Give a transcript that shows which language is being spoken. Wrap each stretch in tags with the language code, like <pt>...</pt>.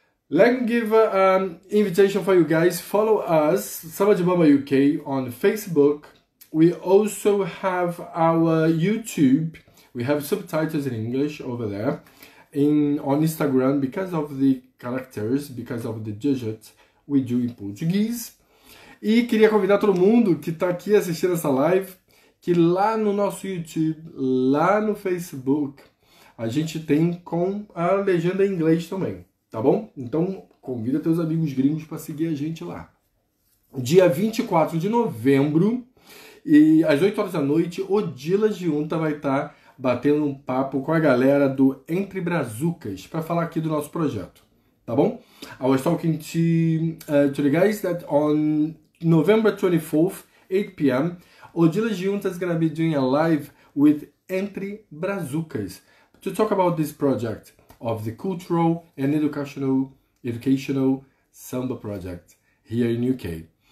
<en>Let me give an invitation for you guys. Follow us, Samba de Bamba UK, on Facebook. We also have our YouTube. We have subtitles in English over there. On Instagram, because of the characters, because of the digits, we do in Portuguese.</en> <pt>E queria convidar todo mundo que está aqui assistindo essa live, que lá no nosso YouTube, lá no Facebook, a gente tem com a legenda em inglês também, tá bom? Então, convida teus amigos gringos para seguir a gente lá. Dia 24 de novembro, e às 8 horas da noite, Odila Giunta vai estar batendo um papo com a galera do Entre Brazucas para falar aqui do nosso projeto, tá bom?</pt> <en>I was talking to the guys that on November 24th, 8 p.m., Odila Giunta is going to be doing a live with Entre Brazucas to talk about this project of the cultural and educational Samba project here in UK.</en>